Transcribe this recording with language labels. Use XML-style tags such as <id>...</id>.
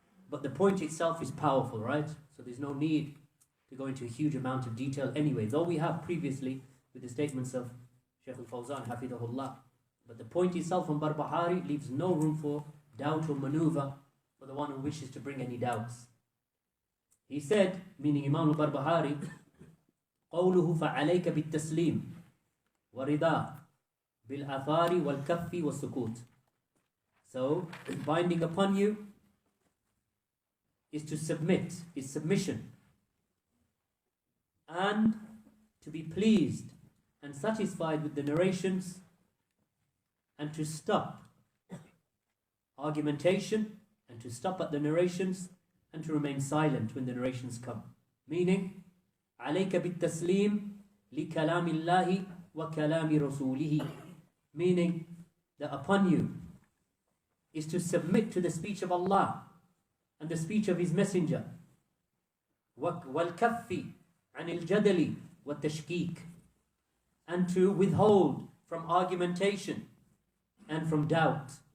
<en>But the point itself is powerful, right? So there's no need to go into a huge amount of detail anyway, though we have previously with the statements of Shaykh Al-Fawzan Hafidhahullah. But the point itself from Barbaharee leaves no room for doubt or maneuver for the one who wishes to bring any doubts. He said, meaning Imaam Al Barbaharee,</en> <ar>قَوْلُهُ فَعَلَيْكَ بِالتَّسْلِيمِ وَرِضَى بِالْأَثَارِ وَالْكَفِّ وَالسُّكُوتِ.</ar> <en>So, binding upon you is to submit, is submission, and to be pleased and satisfied with the narrations, and to stop argumentation, and to stop at the narrations, and to remain silent when the narrations come.</en> <ar>Meaning, عَلَيْكَ بِالتَّسْلِيمِ لِكَلَامِ اللَّهِ وَكَلَامِ رَسُولِهِ.</ar> <en>Meaning that upon you is to submit to the speech of Allah and the speech of His Messenger.</en> <ar>وَالْكَفِّ عَنِ الْجَدَلِ وَالتَّشْكِيكِ.</ar> <en>And to withhold from argumentation and from doubt.</en>